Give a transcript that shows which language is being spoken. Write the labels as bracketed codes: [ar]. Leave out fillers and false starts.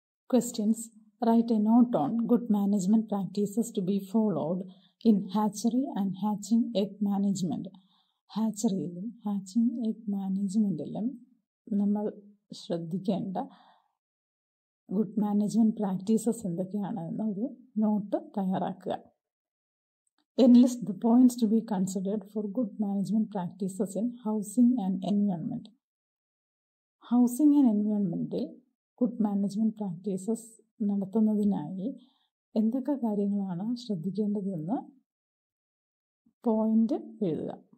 [en] Questions. Write a note on good management practices to be followed in hatchery and hatching egg management. [ml] ഹാച്ചറിയിലും hatching egg മാനേജ്മെൻറ്റിലും നമ്മൾ ശ്രദ്ധിക്കേണ്ട good management practices എന്തൊക്കെയാണ് എന്നൊരു not തയ്യാറാക്കുക. [en] Enlist the points to be considered for good management practices in housing and environment. [ml] Housing and എൻവയോൺമെൻറ്റിൽ good management practices നടത്തുന്നതിനായി എന്തൊക്കെ കാര്യങ്ങളാണ് ശ്രദ്ധിക്കേണ്ടതെന്ന് point എഴുതുക.